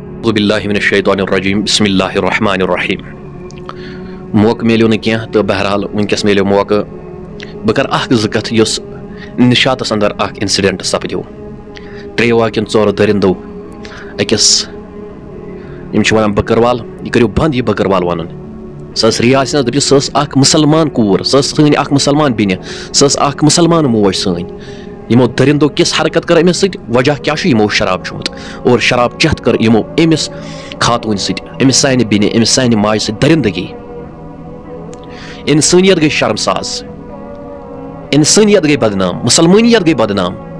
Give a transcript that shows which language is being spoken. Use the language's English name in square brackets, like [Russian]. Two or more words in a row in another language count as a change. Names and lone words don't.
[Arabic] اعوذ باللہ من الشیطان الرجیم بسم اللہ الرحمن الرحیم [Kashmiri] موقع میلیو نہ کینٛہہ تہٕ بہرحال ونکس میلیو موقع بہٕ کر اکھ زٕ کتھ یُس نشاتس اندر اکھ انسیڈنٹ سپدیو ترٛیٚیو کِنہٕ ژورو دٔرِندو أکِس یِم چھِ ونان بکروال یہِ کٔرِو بنٛد یہِ بکروال ونُن سۄ ٲس رِیاض دٔپِو سۄ ٲس اکھ مُسلمان کوٗر سۄ ٲس سٲنۍ اکھ مُسلمان بیٚنہِ سۄ ٲس اکھ مُسلمان موج سٲنۍ یِمو دٔرِندو کِژھ حرکت کٔر أمِس سۭتۍ وجہ کیٛاہ چھُ یِمو شراب چومُت اور شراب چٮ۪تھ کٔر یِمو أمِس خاتوٗنۍ سۭتۍ أمِس سانہِ بیٚنہِ أمِس سانہِ ماجہِ سۭتۍ دٔرِندگی انسٲنیت گٔے شرمساز انسٲنیت گٔے بدنام مُسلمٲنیت گٔے بدنام